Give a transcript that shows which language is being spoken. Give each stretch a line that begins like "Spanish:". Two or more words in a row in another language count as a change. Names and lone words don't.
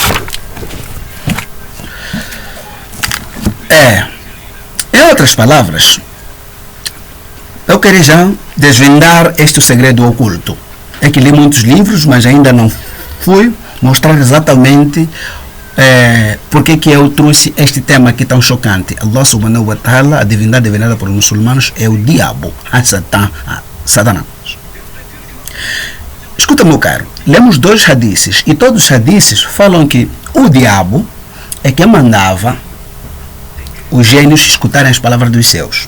Portuguese: Em outras palavras, eu queria já desvendar este segredo oculto. É que li muitos livros, mas ainda não fui mostrar exatamente porque que eu trouxe este tema aqui tão chocante.
Arabic: الله سبحانه وتعالى,
Portuguese: a divindade venerada por muçulmanos, é o diabo, Satanás. Escuta, meu caro, lemos 2 hadices e todos os hadices falam que o diabo é quem mandava os gênios escutarem as palavras dos céus.